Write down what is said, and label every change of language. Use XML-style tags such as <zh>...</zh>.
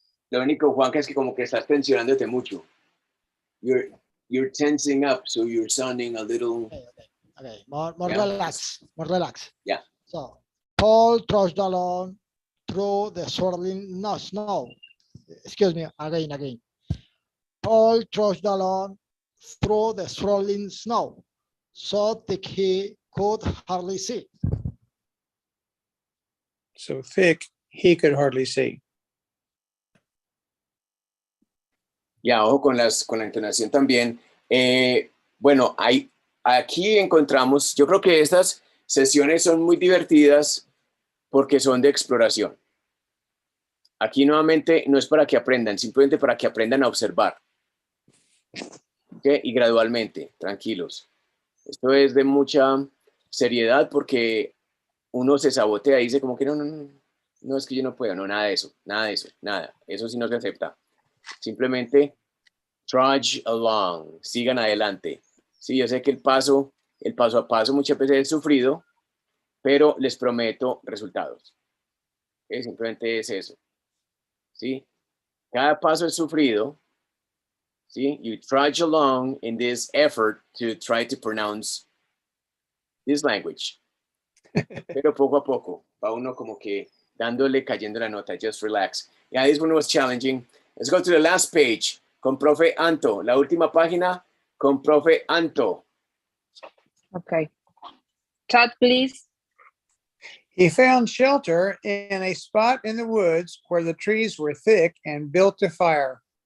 <es>Lo único, Juanca, es que como que estás tensionándote mucho.</es> <en>You're tensing up, so you're sounding a little... Okay. More relaxed. Yeah. So, Paul trudged along through the swirling snow. Excuse me, again. Paul trudged along through the swirling snow, so thick he could hardly see. So thick he could hardly see.</en> <es>Ya, ojo con la entonación también. Bueno, aquí encontramos, yo creo que estas sesiones son muy divertidas porque son de exploración. Aquí nuevamente no es para que aprendan, simplemente para que aprendan a observar. ¿Okay? Y gradualmente, tranquilos. Esto es de mucha seriedad porque uno se sabotea y dice como que no. no es que yo no puedo, no, nada de eso, nada. Eso sí no se acepta. Simplemente</es> <en>trudge along,</en> <es>sigan adelante. Sí, yo sé que el paso a paso muchas veces es sufrido, pero les prometo resultados. Simplemente es eso. ¿Sí? Cada paso es sufrido. ¿Sí?</es> <en>You trudge along in this effort to try to pronounce this language.</en> <es>Pero poco a poco va uno como que dándole, cayendo la nota.</es> <en>Just relax. Yeah, this one was challenging. Let's go to the last page</en> <es>con Profe Anto. La última página con Profe Anto.</es> <en>Okay. Chat, please. He found shelter in a spot in the woods where the trees were thick and built a fire.</en>